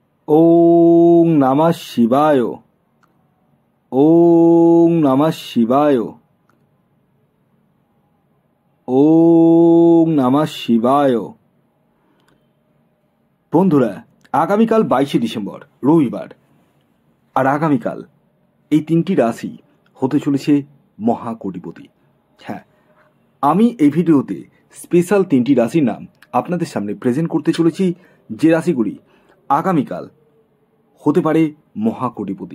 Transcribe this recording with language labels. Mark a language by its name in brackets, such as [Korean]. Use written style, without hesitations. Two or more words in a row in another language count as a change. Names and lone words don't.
[Sanskrit] ওং নমঃ শিবায়। ওং নমঃ শিবায়। ওং নমঃ শিবায়। [Bangla] বন্ধুরা, আগামীকাল 22শে ডিসেম্বর রবিবার, আর আগামীকাল এই তিনটি রাশি হতে চলেছে মহাকোটিপতি। হ্যাঁ, আমি এই ভিডিওতে স্পেশাল তিনটি রাশির নাম আপনাদের সামনে প্রেজেন্ট করতে চলেছি, যে রাশিগুলি আগামীকাল হতে পারে মহাকোটিপতি।